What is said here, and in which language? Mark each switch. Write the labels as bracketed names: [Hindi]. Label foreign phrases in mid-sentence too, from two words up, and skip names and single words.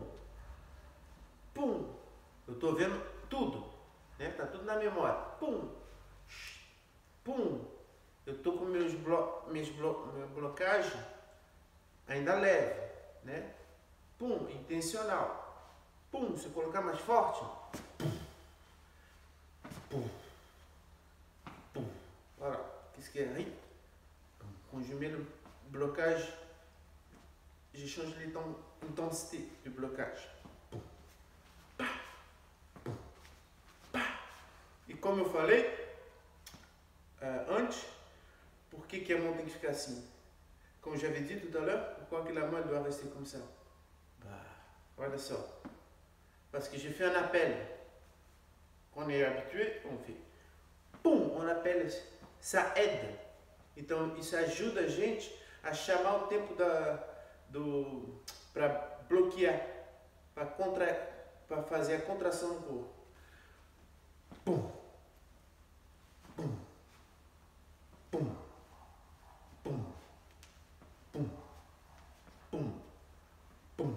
[Portuguese] Pum! Eu estou vendo tudo, né? Tá tudo na memória. Pum! Pum! Eu estou com minha blocagem ainda leve, né? Pum! Intencional. Pum! Se eu colocar mais forte, pum! Pum! [French] Voilà. Qu'est-ce qu'il y a aí? Quand je mets le blocage, je change l'intensité du blocage. [Portuguese] E como eu falei antes, por que a mão tem que ficar assim? [French] Comme j'avais dit tout à l'heure, pourquoi que la main doit rester comme ça? Bah, voilà ça. Parce que j'ai fait un appel. On est habitué, on fait pum, on appelle, ça aide. [Portuguese] Então isso ajuda a gente a chamar o tempo para bloquear, para fazer a contração no corpo. Pum, pum, pum, pum, pum, pum, pum.